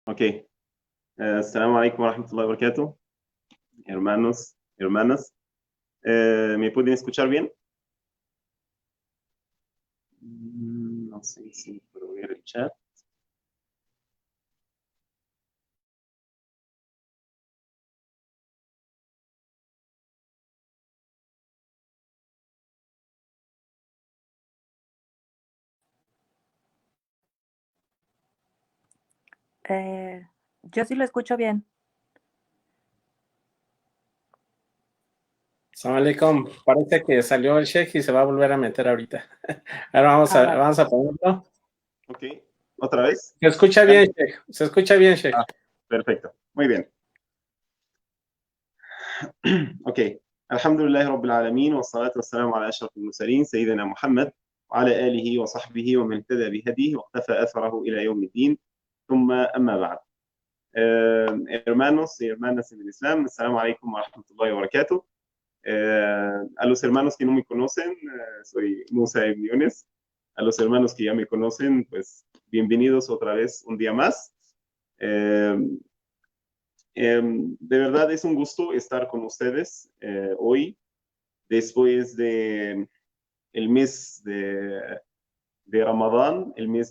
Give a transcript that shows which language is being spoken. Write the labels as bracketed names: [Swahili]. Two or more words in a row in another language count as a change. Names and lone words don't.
[Spanish] Ok. [Arabic] السلام عليكم ورحمة الله وبركاته. [Spanish] Hermanos, hermanas. ¿Me pueden escuchar bien? No sé si puedo ver el chat. Yo sí lo escucho bien. [Arabic] سلام عليكم. [Spanish] Parece que salió el Sheikh y se va a volver a meter ahorita. Ahora vamos a ponerlo. Ok. ¿Otra vez? Se escucha bien, Sheikh. Se escucha bien, Sheikh. Perfecto. Muy bien. Ok. [Arabic] الحمد لله رب العالمين والصلاة والسلام على أشرف المرسلين سيدنا محمد وعلى آله وصحبه ومن اهتدى بهديه واقتفى أثره إلى يوم الدين. ثم أما بعد. [Spanish] Hermanos y hermanas en el Islam, [Arabic] السلام عليكم ورحمة الله وبركاته. [Spanish] A los hermanos que no me conocen, soy Musa Ibn Yunes. A los hermanos que ya me conocen, pues bienvenidos otra vez un día más. De verdad es un gusto estar con ustedes hoy, después de el mes de Ramadán, el mes